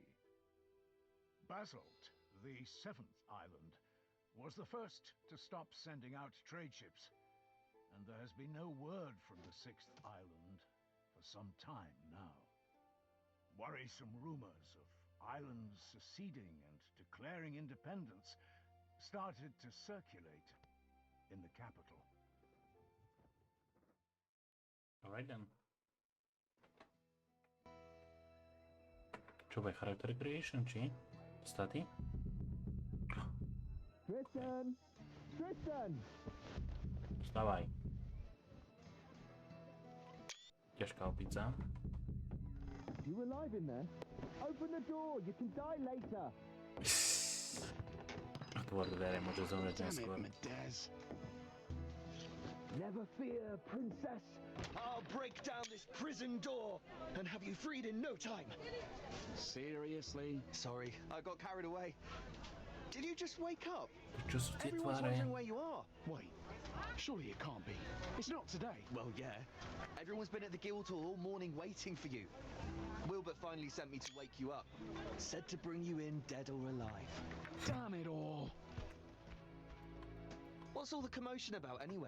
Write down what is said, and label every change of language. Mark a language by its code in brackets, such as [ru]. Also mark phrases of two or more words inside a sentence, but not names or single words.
[en] Basalt, the 7th island, was the first to stop sending out trade ships, and there has been no word from the 6th island for some time now. Worrisome rumors of islands seceding and declaring independence started to circulate in the capital. Alright then. [sk] Čo bude [en] character creation, [sk] či? Staty? Tristan! Tristan! Vstávaj. Ťažká opica. [en] You alive in there? Open the door, you can die later. [sk] Otvor dvere, môže zomrieť neskôr. [en] Never fear, princess. I'll break down this prison door and have you freed in no time. Seriously? Sorry, I got carried away. Did you just wake up? [sk] Čo sú tie [en] Everyone's [sk] tváre? [en] wondering where you are. Wait, surely it can't be. It's not today. Well, yeah. Everyone's been at the Guildhall all morning waiting for you. Wilbert finally sent me to wake you up. Said to bring you in dead or alive. Damn it all. What's all the commotion about anyway?